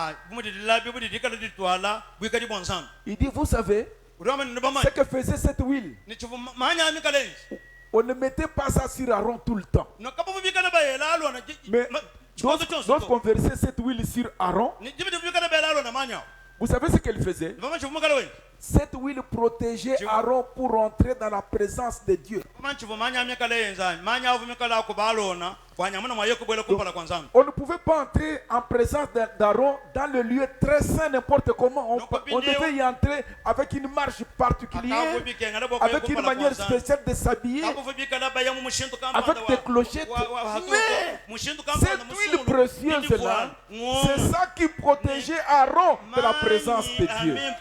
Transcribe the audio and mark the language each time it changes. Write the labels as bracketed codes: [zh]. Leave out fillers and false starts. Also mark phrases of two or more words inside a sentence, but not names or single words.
[fr] Il dit, vous savez, ce que faisait cette huile, on ne mettait pas ça sur Aaron tout le temps. Mais lorsqu'on versait cette huile sur Aaron, vous savez ce qu'elle faisait? Cette huile protégeait Tu- Aaron pour entrer dans la présence de Dieu. [lua] manchivo manya mikala yenza manya avu mikala ko balona wanyamuna mayeko bwele kumpala kwa nzambi [fr] On ne pouvait pas entrer en présence d'Aaron dans le lieu très saint n'importe comment. On devait y entrer avec une marche particulière, avec une manière spéciale de s'habiller, avec des clochettes. Mais cette huile précieuse là, c'est ça qui protégeait Aaron de la présence de Dieu.